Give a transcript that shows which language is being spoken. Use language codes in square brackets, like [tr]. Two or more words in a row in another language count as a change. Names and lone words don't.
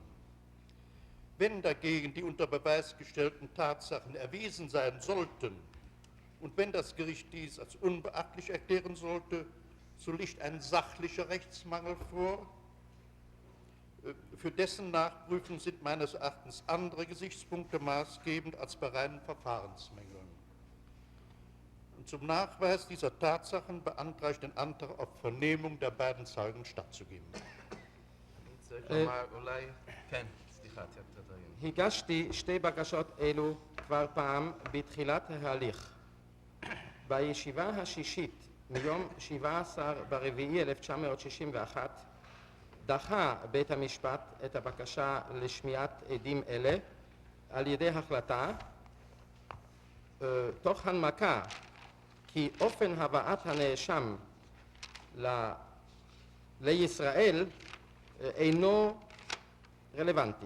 [de] Wenn dagegen die unter Beweis gestellten Tatsachen erwiesen sein sollten und wenn das Gericht dies als unbeachtlich erklären sollte, so liegt ein sachlicher Rechtsmangel vor. Für dessen Nachprüfung sind meines Erachtens andere Gesichtspunkte maßgebend als bei reinen Verfahrensmängeln. Und zum Nachweis dieser Tatsachen beantrage ich den Antrag auf Vernehmung der beiden Zeugen stattzugeben. [he] הגשתי שתי בקשות אלו כבר פעם בתחילת ההליך. בישיבה השישית מיום 17/4/1961 דחה בית המשפט את הבקשה לשמיעת עדים אלה על ידי החלטה תוך הנמקה כי אופן הבאת הנאשם לישראל אינו רלוונטי.